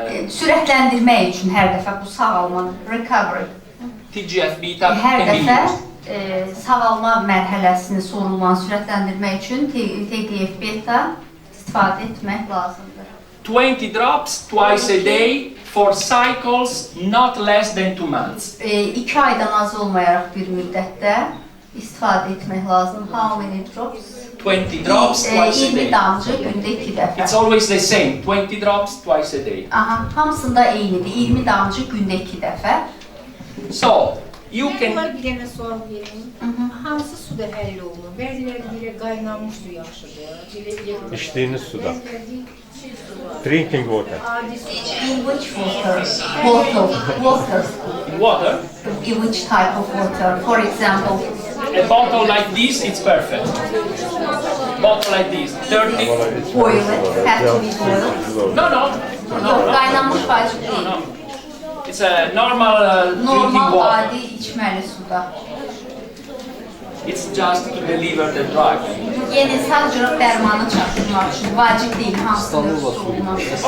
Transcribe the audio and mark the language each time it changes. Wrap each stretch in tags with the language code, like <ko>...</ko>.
<az>Sürətləndirmək üçün hər dəfə bu sağalma,</az> <en>recovery, TGF beta</en> <az>hər</az> <en>can be</en> <az>dəfə</az> <en>used.</en> <az>sağalma mərhələsini, sorulmanı sürətləndirmək üçün TGF beta istifadə etmək lazımdır.</az> <en>20 drops twice a day for cycles not less than 2 months.</en> <az>2 aydan az olmayaraq bir müddətdə istifadə etmək lazım.</az> <en>How many drops? 20 drops twice a 20 day.</en> <az>damcı gündə 2 dəfə.</az> <en>It's always the same, 20 drops twice a day.</en> <az>Aha, hamısında eynidir. 20 damcı gündə 2 dəfə.</az> <en>So, you can...</en> <az>Bunlar bir dənə sual verin. Hansı suda həll olunur? Bəziləri deyir qaynanmış su yaxşıdır. İçdiyiniz suda. Bəziləri deyir çiğ su var.</az> <en>Drinking water.</en> <az>Adi su var.</az> <en>In which water? Water. Water, In which type of water? For example, a bottle like this, it's perfect. Bottle like this, 30... boil it, have to be boiled. No.</en> <az>Yox, qaynanmış vacib deyil.</az> <en>No. It's a normal drinking Normal, water.</en> <az>adi içməli suda.</az> <en>It's just to deliver the drug.</en> <az>Yəni sadəcə dərmanı çatdırmaq üçün vacib deyil hansının su olması.</az>